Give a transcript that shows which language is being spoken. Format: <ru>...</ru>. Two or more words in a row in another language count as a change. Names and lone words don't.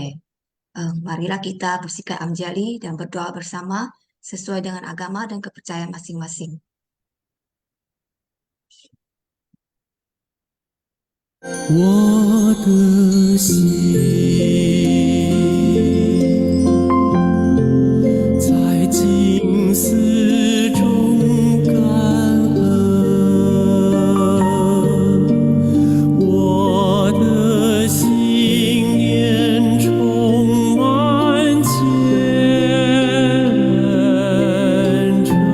<id>Marilah kita bersikap amjali dan berdoa bersama sesuai dengan agama dan kepercayaan masing-masing.</id> <zh>我的心在静思中感恩，我的心念充满虔诚。</zh>